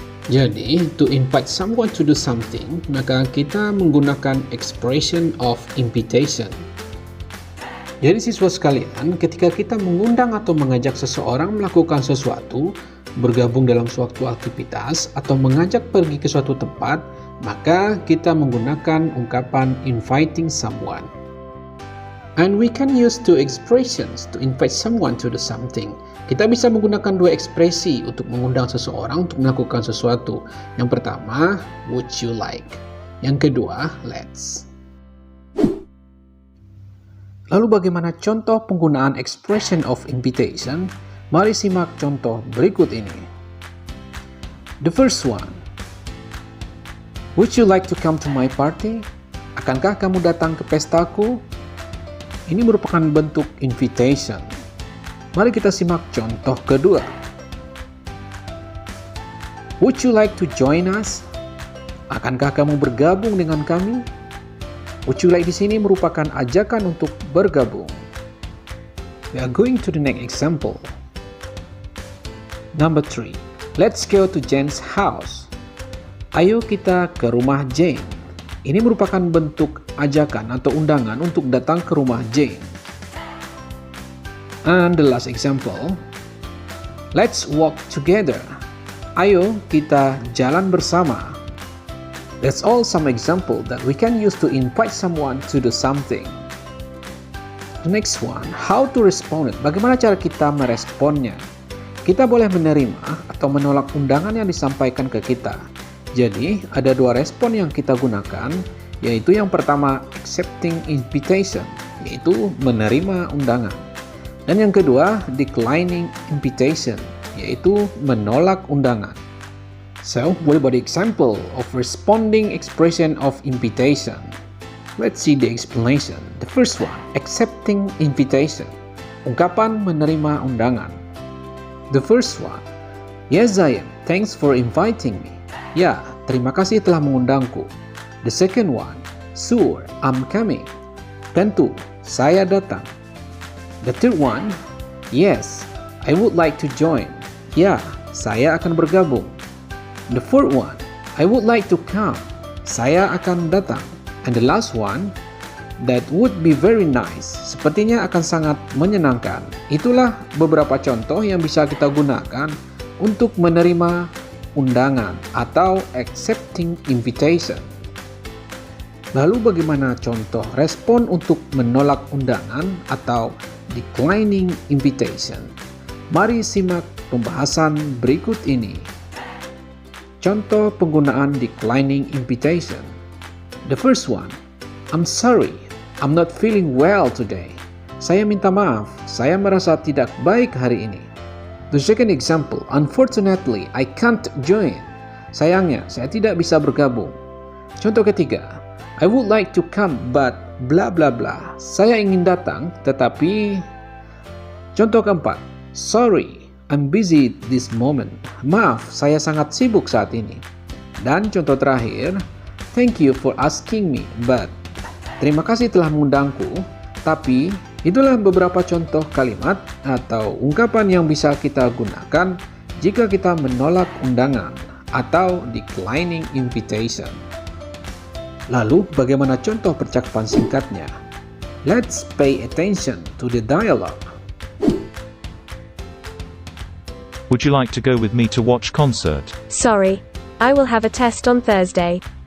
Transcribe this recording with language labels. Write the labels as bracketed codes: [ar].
[en] Jadi, to invite someone to do something, [id] maka kita menggunakan [en] expression of invitation. [id] Jadi siswa sekalian, ketika kita mengundang atau mengajak seseorang melakukan sesuatu, bergabung dalam suatu aktivitas, atau mengajak pergi ke suatu tempat, maka kita menggunakan ungkapan inviting someone. [en] And we can use two expressions to invite someone to do something. [id] Kita bisa menggunakan 2 ekspresi untuk mengundang seseorang untuk melakukan sesuatu. Yang pertama, [en] would you like? [id] Yang kedua, let's. Lalu bagaimana contoh penggunaan expression of invitation? Mari simak contoh berikut ini. [en] The first one. Would you like to come to my party? [id] Akankah kamu datang ke pestaku? Ini merupakan bentuk invitation. Mari kita simak contoh kedua. [en] Would you like to join us? [id] Akankah kamu bergabung dengan kami? [en] Would you like [id] di sini merupakan ajakan untuk bergabung. [en] We are going to the next example. Number 3. Let's go to Jane's house. [id] Ayo kita ke rumah Jane. Ini merupakan bentuk ajakan atau undangan untuk datang ke rumah Jane. [en] And the last example. Let's walk together. [id] Ayo kita jalan bersama. [en] That's all some example that we can use to invite someone to do something. The next one, how to respond it. [id] Bagaimana cara kita meresponnya? Kita boleh menerima atau menolak undangan yang disampaikan ke kita. Jadi, ada 2 respon yang kita gunakan, yaitu yang pertama, accepting invitation, yaitu menerima undangan. Dan yang kedua, declining invitation, yaitu menolak undangan. [en] So, what about the example of responding expression of invitation? Let's see the explanation. The first one, accepting invitation. [id] Ungkapan menerima undangan. [en] The first one, yes I am, thanks for inviting me. [id] Ya, terima kasih telah mengundangku. [en] The second one, sure, I'm coming. [id] Tentu, saya datang. [en] The third one, yes, I would like to join. [id] Ya, saya akan bergabung. [en] The fourth one, I would like to come. [id] Saya akan datang. [en] And the last one, that would be very nice. [id] Sepertinya akan sangat menyenangkan. Itulah beberapa contoh yang bisa kita gunakan untuk menerima undangan atau accepting invitation. Lalu bagaimana contoh respon untuk menolak undangan atau declining invitation? Mari simak pembahasan berikut ini. Contoh penggunaan declining invitation. [en] The first one, I'm sorry, I'm not feeling well today. [id] Saya minta maaf, saya merasa tidak baik hari ini. [en] The second example, unfortunately, I can't join. [id] Sayangnya, saya tidak bisa bergabung. Contoh ketiga, [en] I would like to come but bla bla bla. [id] Saya ingin datang, tetapi... Contoh keempat, [en] sorry, I'm busy this moment. [id] Maaf, saya sangat sibuk saat ini. Dan contoh terakhir, [en] thank you for asking me, but... [id] Terima kasih telah mengundangku, tapi itulah beberapa contoh kalimat atau ungkapan yang bisa kita gunakan jika kita menolak undangan atau declining invitation. Lalu, bagaimana contoh percakapan singkatnya? [en] Let's pay attention to the dialogue. Would you like to go with me to watch concert? Sorry, I will have a test on Thursday.